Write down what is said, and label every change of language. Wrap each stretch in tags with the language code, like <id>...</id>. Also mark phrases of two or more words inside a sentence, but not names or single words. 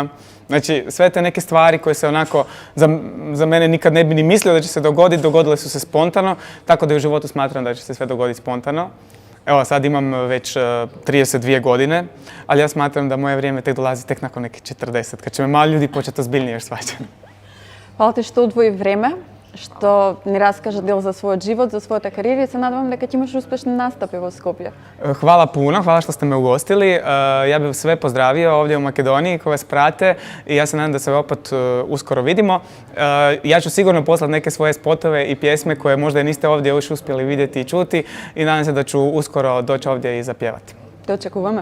<hr>Znači, sve te neke stvari koje se onako za mene nikad ne bi ni mislio da će se dogoditi, dogodile su se spontano, tako da u životu smatram da će se sve dogoditi spontano. Evo, sad imam već 32 godine, ali ja smatram da moje vrijeme tek dolazi tek nakon neke 40, kad će me malo ljudi početi ozbiljnije još shvaćati. Hvala ti</hr> <mk>што одвои време, што ни раскажа дел за својот живот, за својата кариера и се надевам дека ќе имаш успешни настапи во Скопје.</mk> <hr>Hvala puno, hvala što ste me ugostili. Ja bih sve pozdravio ovdje u Makedoniji koji vas prate i ja se nadam da se opet uskoro vidimo. Ja ću sigurno poslati neke svoje spotove i pjesme koje možda niste ovdje još uspjeli vidjeti i čuti i nadam se da ću uskoro doći ovdje i zapjevati.</hr>